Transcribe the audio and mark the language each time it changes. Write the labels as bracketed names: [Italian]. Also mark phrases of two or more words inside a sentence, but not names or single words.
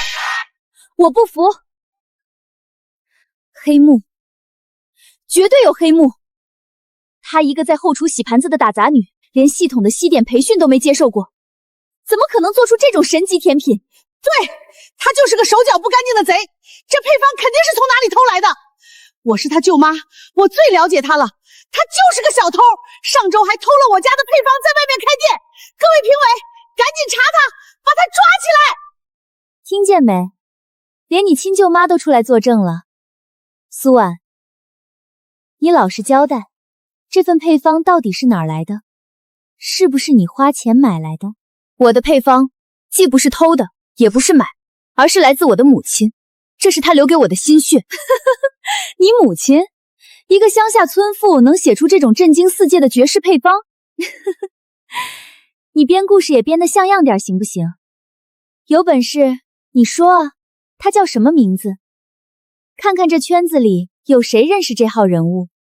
[Chinese] 我不服，黑幕，絕對有黑幕。她一個在後廚洗盤子的打雜女，連系統的西點培訓都沒接受過，怎麼可能做出這種神級甜品？對，她就是個手腳不乾淨的賊，這配方肯定是從哪裡偷來的。我是她舅媽，我最了解她了，她就是個小偷，上周還偷了我家的配方，在外面開店。各位評委，趕緊查他，把他抓起來！聽見沒？連你親舅媽都出來作證了。蘇婉，你老實交代，這份配方到底是哪兒來的？是不是你花錢買來的？我的配方既不是偷的，也不是買，而是來自我的母親，這是她留給我的心血。你母親？一個鄉下村婦能寫出這種震驚世界的絕世配方？你編故事也編得像樣點行不行？有本事你說啊，他叫什麼名字？看看這圈子裡有誰認識這號人物。